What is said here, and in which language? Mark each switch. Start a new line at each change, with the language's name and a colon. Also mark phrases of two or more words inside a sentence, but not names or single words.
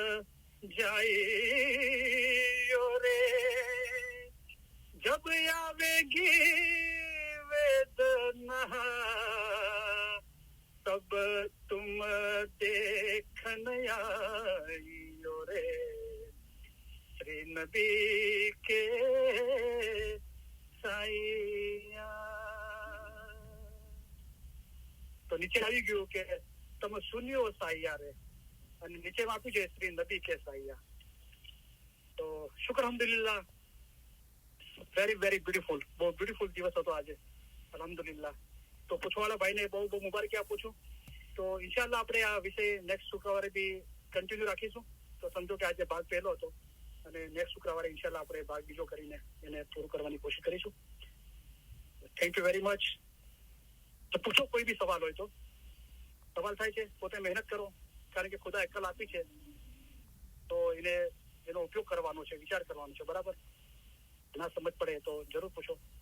Hindi: जाइयो रे जब आवेगी वेदना तब तुम देखन आइयो रे श्री नबी के साइया
Gujarati: તો નીચે આવી ગયું કે તમે સુન્યો સાઈયા રે અને નીચે આપ્યું છે
Hindi: श्री नबी के साइया
Gujarati: તો શુક્ર અલ્હમ્દુલિલ્લાહ
English: very very beautiful
Gujarati: બહુ બ્યુટીફુલ દિવસ હતો આજે અલ્હમ્દુલિલ્લાહ તો પૂછવાવાળા ભાઈને બહુ બહુ મુબારકી આપું છું તો ઇન્શાલ્લાહ આપણે આ વિષય નેક્સ્ટ શુક્રવારે બી કન્ટિન્યુ રાખીશું તો સમજો કે આજે ભાગ પહેલો હતો અને નેક્સ્ટ શુક્રવારે ઇન્શાલ્લાહ આપણે ભાગ બીજો કરીને એને પૂરું કરવાની કોશિશ કરીશું
English: thank you very much
Gujarati: તો પૂછો કોઈ બી સવાલ હોય તો સવાલ થાય છે પોતે મહેનત કરો કારણ કે ખુદા અક્કલ આપી છે તો એનો ઉપયોગ કરવાનો છે વિચાર કરવાનો છે બરાબર ના સમજ પડે તો જરૂર પૂછો